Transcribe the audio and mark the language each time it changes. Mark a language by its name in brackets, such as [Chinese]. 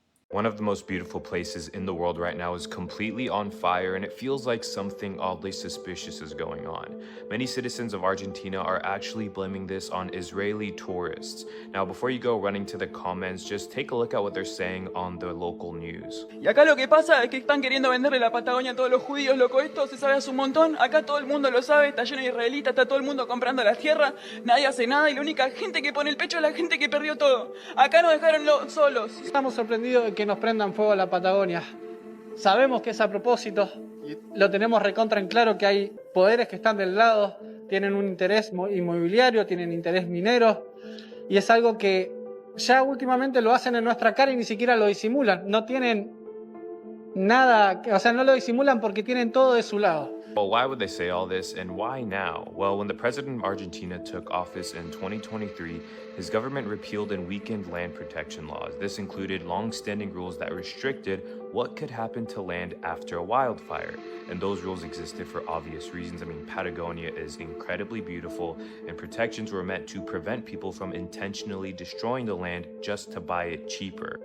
[English] One of the most beautiful places in the world right now is completely on fire, and it feels like something oddly suspicious is going on. Many citizens of Argentina are actually blaming this on Israeli tourists. Now, before you go running to the comments, just take a look at what they're saying on the local news. [Spanish] Y acá lo que pasa es que están queriendo venderle la Patagonia a todos los judíos, loco. Esto se sabe hace un montón. Acá todo el mundo lo sabe, está lleno de israelitas, está todo el mundo comprando la tierra. Nadie hace nada y la única gente que pone el pecho es la gente que perdió todo. Acá nos dejaron solos. Estamos sorprendidos de que nos prendan fuego a la Patagonia. Sabemos que es a propósito, y lo tenemos recontra en claro que hay poderes que están del lado, tienen un interés inmobiliario, tienen interés minero, y es algo que ya últimamente lo hacen en nuestra cara y ni siquiera lo disimulan. No tienen nada, o sea, no lo disimulan porque tienen todo de su lado. [English] Well, why would they say all this, and why now? Well, when the president of Argentina took office in 2023, his government repealed and weakened land protection laws. This included long-standing rules that restricted what could happen to land after a wildfire. And those rules existed for obvious reasons. I mean, Patagonia is incredibly beautiful, and protections were meant to prevent people from intentionally destroying the land just to buy it cheaper.